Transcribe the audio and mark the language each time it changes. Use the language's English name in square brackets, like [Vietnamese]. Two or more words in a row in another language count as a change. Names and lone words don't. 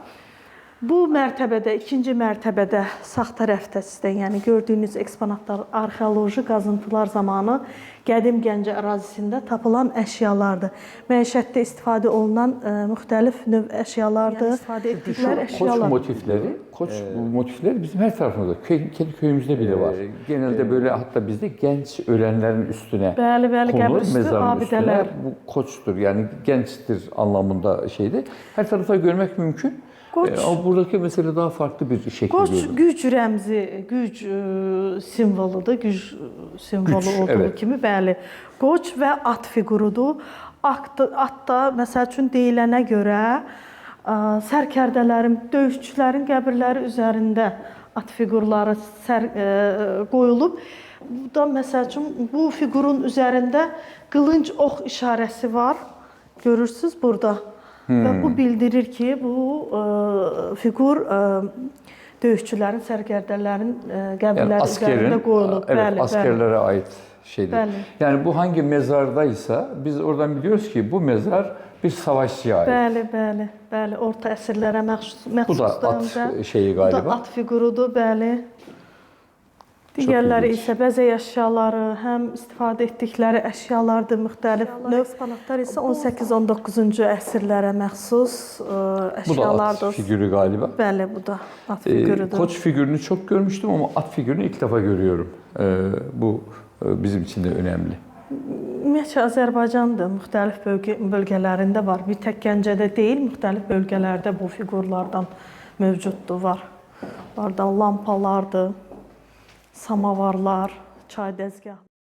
[Azerbaijani] Bu mərtəbədə, ikinci mərtəbədə sağ tərəfdə sizdə, yəni gördüyünüz eksponatlar arxeoloji qazıntılar zamanı qədim Gəncə ərazisində tapılan əşyalardır. Məişətdə istifadə olunan müxtəlif növ əşyalardır. İstifadə etdikləri əşyalar. [Turkish] Koç motifleri, motifleri bizim her tarafımızda, kendi köyümüzde bile var. Genelde böyle, hatta bizde genç ölenlerin üstüne konur, mezarın üstüne. Bu koçtur, yani gençtir anlamında şeydi. Her tarafta görmek mümkün. Ama buradaki mesele daha farklı bir şekilde. [Azerbaijani] Koç güc rəmzi, güc simvoludur, güc simvolu olduğu kimi, bəli. Qoç və at figurudur. At da, məsəl üçün deyilənə görə, sərkərdələrin, döyüşçülərin qəbirləri üzərində at figurları qoyulub. Bu da, məsəl üçün, bu figurun üzərində qılınc ox işarəsi var. Görürsünüz burada. Və bu bildirir ki, bu figur döyüşçülərin, sərkərdələrin qəbirləri üzərində qoyulub. [Turkish] Evet, askerlere ait şeydir. [Azerbaijani] Bəli. [Turkish] Yani bu hangi mezardaysa biz oradan biliyoruz ki bu mezar bir savaşçıya ait. [Azerbaijani] Bəli, orta əsrlərə məxsusdur. [Turkish] Bu da at şeyi galiba. [Azerbaijani] Bu da at figurudur, bəli. Digərləri isə bəzək əşyaları, həm istifadə etdikləri əşyalardır, müxtəlif növ eksponatlar isə 18-19-cu əsrlərə məxsus əşyalardır. [Turkish] Bu da at figürü galiba. [Azerbaijani] Bəli, bu da at figürüdür. [Turkish] Koç figürünü çok görmüştüm ama at figürünü ilk defa görüyorum. Bu bizim için de önemli. [Azerbaijani] Ümumiyyətcə, Azərbaycandır, müxtəlif bölgələrində var. Bir tək Gəncədə deyil, müxtəlif bölgələrdə bu figurlardan mövcuddur, var. Lampalardır, samavarlar, çay dəzgahları.